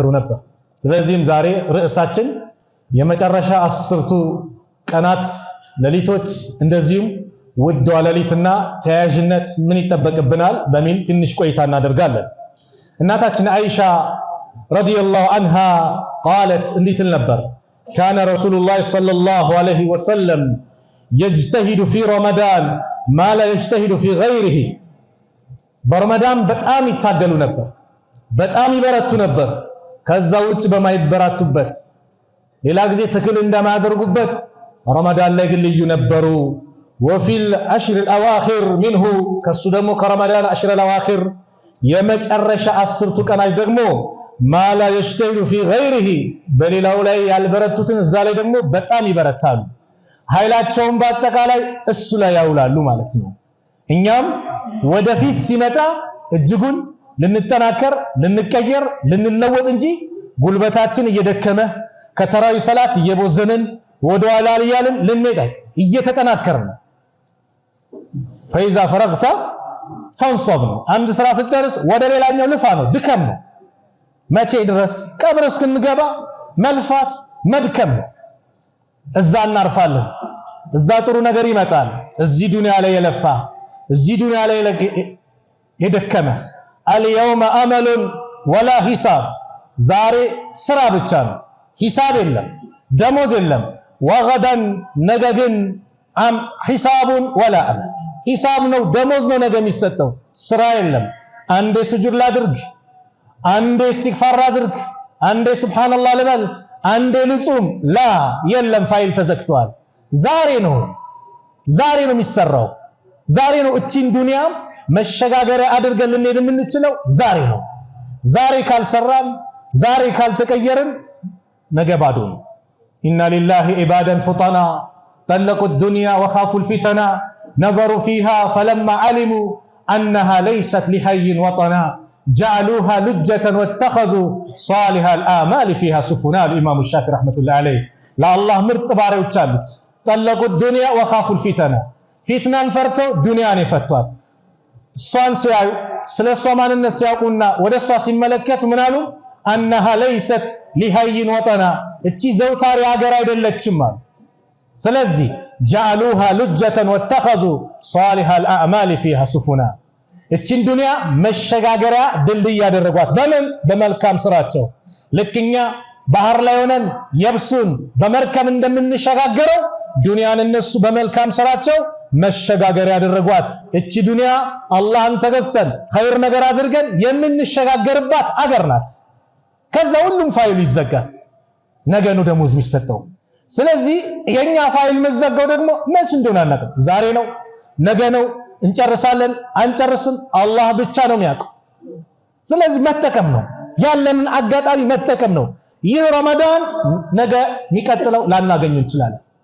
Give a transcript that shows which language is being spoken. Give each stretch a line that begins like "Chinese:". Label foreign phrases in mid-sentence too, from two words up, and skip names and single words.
Amharic: ነበር። ስለዚህም ዛሬ ርዕሳችን የመጨረሻ 10ቱ ቀናት ሌሊቶች እንደዚሁም ውድ ሌሊትና ተያያዥነት ምን ይጠበቅብናል በሚል ትንሽ ቆይታ እናደርጋለን። እናታችን አይሻ
Arabic: رضي الله عنها قالت
Amharic: እንዲህ ትል ነበር
Arabic: كان رسول الله صلى الله عليه وسلم يجتهد في رمضان ما لا يجتهد في غيره
Amharic: በረመዳን በጣም ይታገሉ ነበር፣ በጣም ይበረቱ ነበር። ከዛ ውጭ በማይበራቱበት ሌላ ጊዜ ትክል እንደማያደርጉበት ረመዳን ላይ ግን ልዩ ነበሩ። وفي
Arabic: العشر الاواخر منه
Amharic: ከሱ ደግሞ ከረመዳን
Arabic: عشر الاواخر
Amharic: የመጨረሻ 10ቱ ቀናት ደግሞ
Arabic: ما لا يجتهد في غيره
Amharic: በሌላው ላይ ያልበረቱትን እዛ ላይ ደግሞ በጣም ይበረታሉ። ኃይላቸውን በአጠቃላይ እሱ ላይ ያውላሉ ማለት ነው። እኛም ወደፊት ሲመጣ እጅጉን ልንጠናከር፣ ልንቀየር፣ ልንለወጥ እንጂ ጉልበታችን እየደከመ ከተራዊ ሰላት እየቦዘንን ወደኋላ ያልን ልንሄድ እየተጠናከርን
Arabic: فإذا فرغت فانصب
Amharic: አንድ ስራ ስጨርስ ወደ ሌላኛው ልፋ ነው፣ ድከም ነው። መቼ ድረስ? ቀብር እስክንገባ መልፋት መድከም ነው። እዛ እናርፋለን፣ እዛ ጥሩ ነገር ይመጣል። እዚህ ዱንያ ላይ የለፋ እዚህ ዱንያ ላይ የደከመ
Arabic: اليوم امل ولا حساب
Amharic: ዛሬ ስራ ብቻ ነው፣ ሂሳብ የለም፣ ደሞዝ የለም። وغدا ነገ ግን
Arabic: حساب ولا عمل
Amharic: ሂሳብ ነው፣ ደሞዝ ነው ነገ የሚሰጠው፣ ስራ የለም። አንዴ ስጁድ ላድርግ፣ አንዴ ኢስቲግፋር አድርግ፣ አንዴ ሱብሃንአላህ ልበል፣ አንዴ ልጹም፣ ላ የለም፣ ፋይል ተዘግቷል። ዛሬ ነው የሚሰራው። ዛሬ ነው እቺን ዱንያ መሸጋገሪያ አድርገን ልንሄድ የምንችለው ዛሬ ነው። ዛሬ ካልሰራን፣ ዛሬ ካልተቀየርን ነገ ባዶ
Arabic: ነው። إن لله عبادا فطنا طلقوا الدنيا وخافوا الفتنا نظروا فيها فلما علموا انها ليست لحي وطنا جعلوها لجة واتخذوا صالح الآمال فيها سفنا الإمام الشافعي رحمة الله عليه لا الله مرت
Amharic: ባሪያዎች አሉት
Arabic: ጠለቁ الدنيا وخافوا الفتنا
Amharic: ፊትናን ፈርተው ዱንያን ይፈቷል። እሷን ሲያዩ ስለሷ ማንነት ሲያውቁና ወደሷ ሲመለከቱ ምን አሉ?
Arabic: انها ليست لحي وطنا
Amharic: እቺ ዘውታሪ ሀገር አይደለችም አሉ። ስለዚህ
Arabic: جعلوها لجة واتخذوا صالح الأعمال فيها سفنا
Amharic: እቺን ዱንያ መሸጋገሪያ ድልድይ ያደረጓት በምን? በመልካም ስራቸው። ለክኛ ባህር ላይ ሆነን የብሱን በመርከብ እንደምንሸጋገረው ዱንያን እነሱ በመልካም ስራቸው መሸጋገሪያ ያደረጓት። እቺ ዱንያ አላህን ተገዝተን ኸይር ነገር አድርገን የምንሸጋገርባት አገር ናት። ከዛ ሁሉም ፋይሉ ይዘጋል፣ ነገ ነው ደሞዝ የሚሰጠው። ስለዚህ የኛ ፋይል መዘጋው ደግሞ መች እንደሆነ አናውቅም። ዛሬ ነው፣ ነገ ነው፣ እንጨርሳለን አንጨርስም፣ አላህ ብቻ ነው የሚያውቀው። ስለዚህ መጠቀም ነው፣ ያለንን አጋጣሚ መጠቀም ነው። ይህ ረመዳን ነገ የሚቀጥለው ላናገኘው እንችላለን።